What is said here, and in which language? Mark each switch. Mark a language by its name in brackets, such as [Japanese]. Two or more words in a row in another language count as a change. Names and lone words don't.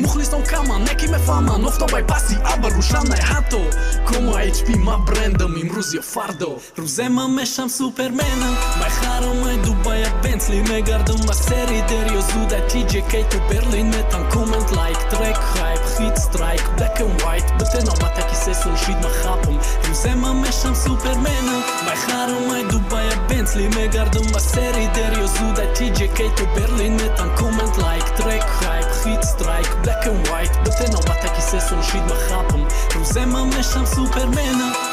[Tajik] Мухлисон кама, неки мефаҳман, офтоб ай паси абр, рӯшан ай ҳатто. Кома H P ма брендам, имрӯз ё фардо. Рӯзе ман мешам супермена, мехарам ай Дубая Бентли, мегардам ба сери дерё зуд, ай T J K то Берлин, метам коммент, лайк, трек, хайп, хит, страйк, [English] black and white, [Tajik] бите навбатаки се сол шид ма хапам. Рӯзе ман мешам супермена, мехарам ай Дубая Бентли, мегардам ба сери дерё зуд, ай T J K то Берлин, метам коммент, лайк, трек, хайп, хит, страйк, [English] black and white, [Tajik] бите навбатаки се сол шид ма хапам. Рӯзе ман мешам супермена.